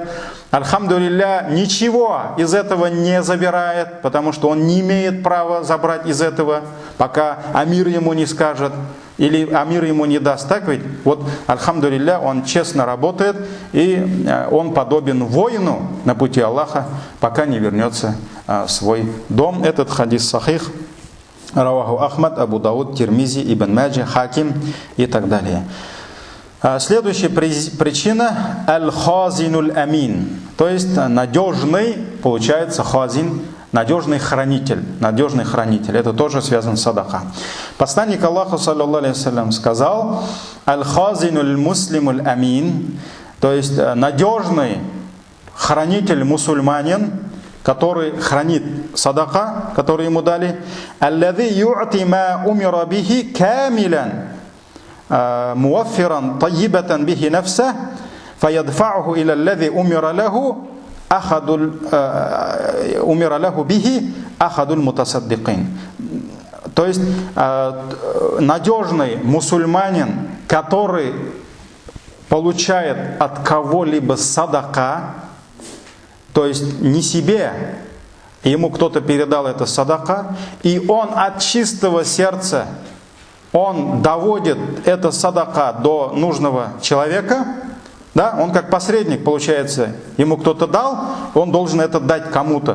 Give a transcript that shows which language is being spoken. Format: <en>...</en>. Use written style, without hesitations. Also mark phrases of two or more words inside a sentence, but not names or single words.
<ru>Альхамдулилля, ничего из этого не забирает, потому что он не имеет права забрать из этого, пока амир ему не скажет или амир ему не даст. Так ведь, вот, альхамдулилля, он честно работает, и он подобен воину на пути Аллаха, пока не вернется в свой дом. Этот хадис сахих. Раваху Ахмад, Абу Дауд, Тирмизи, Ибн Маджи, Хаким и так далее. Следующая причина —</ru> <ar>الخازن الأمين.</ar> <ru>То есть надежный, получается, хазин, надежный хранитель. Надежный хранитель. Это тоже связано с садака. Посланник Аллаха,</ru> <ar>صلى الله عليه وسلم, сказал: الخازن المسلم الأمين.</ar> <ru>То есть надежный хранитель мусульманин, который хранит садака, который ему дали.</ru> <ar>الذي يعطي ما أمر به كاملا موفرا طيبة به نفسه فيدفعه إلى الذي أمر له أمر له به أحد المتصدقين.</ar> <ru>То есть надежный мусульманин, который получает от кого-либо садака, то есть не себе, ему кто-то передал это садака, и он от чистого сердца, он доводит это садака до нужного человека, да, он как посредник, получается, ему кто-то дал, он должен это дать кому-то.</ru>